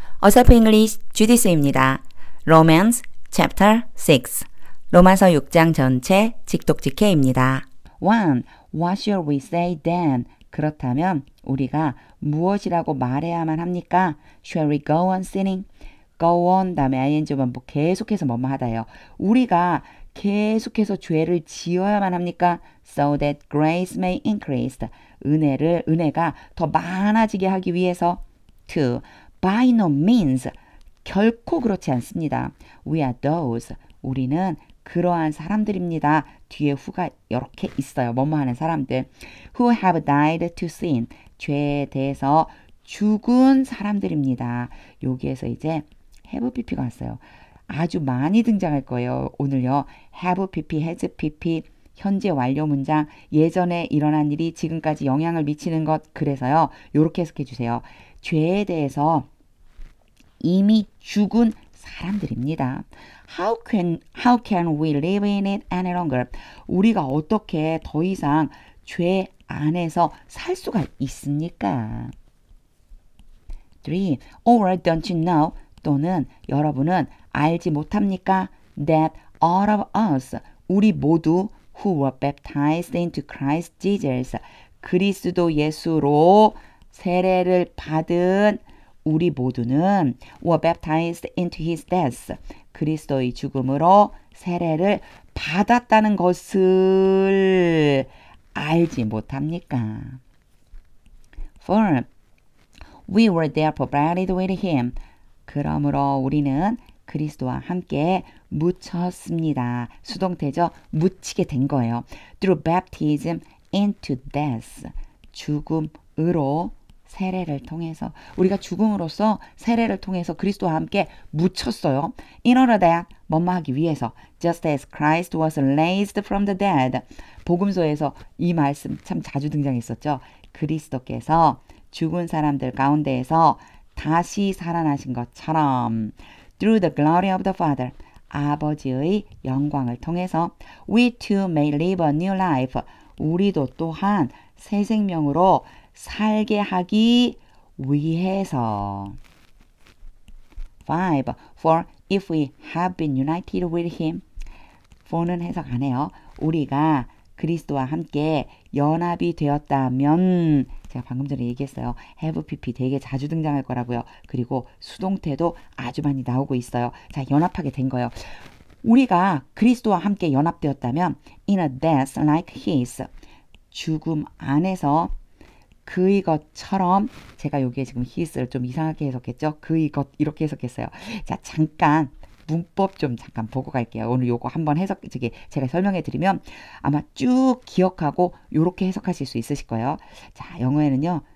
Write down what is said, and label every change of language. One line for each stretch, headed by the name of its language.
Korean: 어설프 잉글리시 주디스입니다. Romance Chapter 6 로마서 6장 전체 직독직해입니다.
English: 1. What shall we say then?
Korean: 그렇다면 우리가 무엇이라고 말해야만 합니까?
English: Shall we go on sinning?
Korean: Go on 다음에 ing 원부 계속해서 뭐뭐 하다요. 우리가 계속해서 죄를 지어야만 합니까?
English: So that grace may increase.
Korean: 은혜가 더 많아지게 하기 위해서.
English: 2. By no means.
Korean: 결코 그렇지 않습니다.
English: We are those.
Korean: 우리는 그러한 사람들입니다. 뒤에 후가 이렇게 있어요. 뭐뭐 하는 사람들.
English: Who have died to sin.
Korean: 죄에 대해서 죽은 사람들입니다. 여기에서 이제 have pp가 왔어요. 아주 많이 등장할 거예요. 오늘요. have pp, has pp, 현재 완료 문장, 예전에 일어난 일이 지금까지 영향을 미치는 것. 그래서요. 요렇게 해석해 주세요. 죄에 대해서 이미 죽은 사람들입니다.
English: How can we live in it any longer?
Korean: 우리가 어떻게 더 이상 죄 안에서 살 수가 있습니까?
English: 3. Or don't you know?
Korean: 또는 여러분은 알지 못합니까?
English: That all of us,
Korean: 우리 모두
English: who were baptized into Christ Jesus,
Korean: 그리스도 예수로 세례를 받은 우리 모두는
English: were baptized into his death,
Korean: 그리스도의 죽음으로 세례를 받았다는 것을 알지 못합니까? 4.
English: We were therefore buried with him.
Korean: 그러므로 우리는 그리스도와 함께 묻혔습니다. 수동태죠. 묻히게 된 거예요.
English: Through baptism into death.
Korean: 죽음으로 세례를 통해서 우리가 죽음으로써 세례를 통해서 그리스도와 함께 묻혔어요.
English: In order that
Korean: 뭐뭐 하기 위해서
English: just as Christ was raised from the dead.
Korean: 복음서에서 이 말씀 참 자주 등장했었죠. 그리스도께서 죽은 사람들 가운데에서 다시 살아나신 것처럼
English: through the glory of the Father.
Korean: 아버지의 영광을 통해서
English: we too may live a new life.
Korean: 우리도 또한 새 생명으로 살게 하기 위해서. 5.
English: For if we have been united with him.
Korean: for는 해석 안 해요. 우리가 그리스도와 함께 연합이 되었다면, 제가 방금 전에 얘기했어요. have pp 되게 자주 등장할 거라고요. 그리고 수동태도 아주 많이 나오고 있어요. 자, 연합하게 된 거예요. 우리가 그리스도와 함께 연합되었다면
English: in a death like his.
Korean: 죽음 안에서 그의 것처럼, 제가 여기에 지금 his를 좀 이상하게 해석했죠. 그의 것 이렇게 해석했어요. 자, 잠깐 문법 좀 잠깐 보고 갈게요. 오늘 요거 한번 제가 설명해 드리면 아마 쭉 기억하고 요렇게 해석하실 수 있으실 거예요. 자, 영어에는요.